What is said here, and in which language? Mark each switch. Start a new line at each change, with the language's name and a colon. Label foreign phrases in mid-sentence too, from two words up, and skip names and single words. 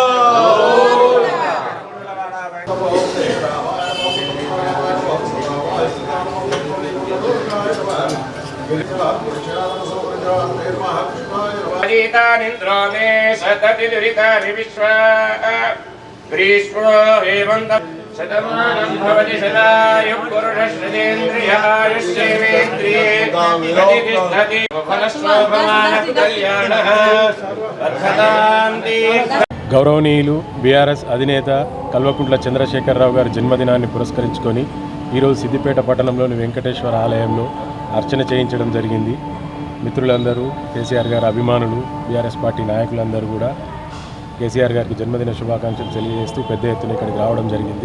Sanskrit: अजीतानिन्द्रो मे सतति दुरितानि विश्वा ग्रीष्मो हेमन्त शतमानं भवति सदायुः पुरुषश्रजेन्द्रियायुष्येवेन्द्रिये प्रतिष्ठति फलस्वपमानः कल्याणः वर्धतां दीर्घ
Telugu: గౌరవనీయులు బీఆర్ఎస్ అధినేత కల్వకుంట్ల చంద్రశేఖరరావు గారి జన్మదినాన్ని పురస్కరించుకొని ఈరోజు సిద్దిపేట పట్టణంలోని వెంకటేశ్వర ఆలయంలో అర్చన చేయించడం జరిగింది. మిత్రులందరూ, కేసీఆర్ గారి అభిమానులు, బీఆర్ఎస్ పార్టీ నాయకులందరూ కూడా కేసీఆర్ గారికి జన్మదిన శుభాకాంక్షలు తెలియజేస్తూ పెద్ద ఎత్తున ఇక్కడికి రావడం జరిగింది.